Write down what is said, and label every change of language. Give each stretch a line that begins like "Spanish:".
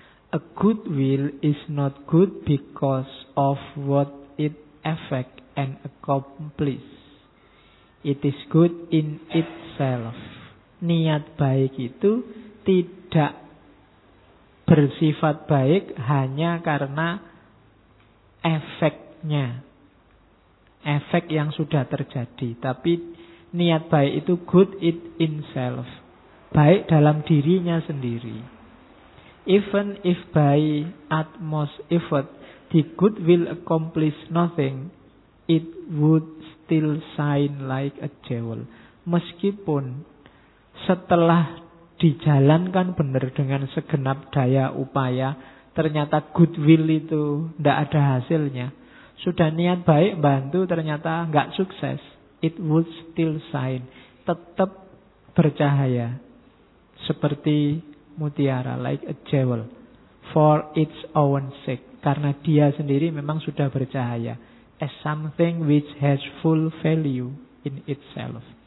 English: A good will is not good because of what it effect and accomplish. It is good in itself.
Indonesian: Niat baik itu tidak bersifat baik hanya karena efeknya, efek yang sudah terjadi. Tapi niat baik itu
English: good in itself,
Indonesian: baik dalam dirinya sendiri.
English: Even if by utmost effort the good will accomplish nothing, it would still shine like a jewel.
Indonesian: Meskipun setelah dijalankan benar dengan segenap daya upaya, ternyata good will itu tidak ada hasilnya. Sudah niat baik bantu, ternyata tidak sukses.
English: It would still shine.
Indonesian: Tetap bercahaya. Seperti mutiara,
English: like a jewel. For its own sake.
Indonesian: Karena dia sendiri memang sudah bercahaya.
English: As something which has full value in itself.